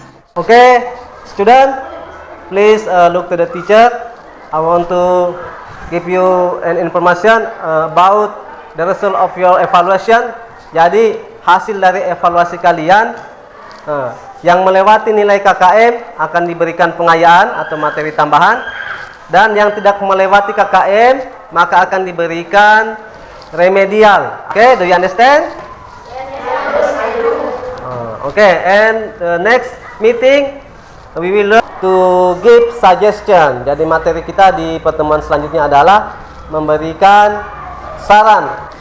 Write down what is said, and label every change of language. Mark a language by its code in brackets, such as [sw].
[en] Okay, student, please look to the teacher. I want to give you an information about the result of your evaluation. [id] Jadi hasil dari evaluasi kalian yang melewati nilai KKM akan diberikan pengayaan atau materi tambahan, dan yang tidak melewati KKM maka akan diberikan remedial. [en] Okay, do you understand? Okay, and the next meeting we will learn to give suggestion. [id] Jadi materi kita di pertemuan selanjutnya adalah memberikan saran.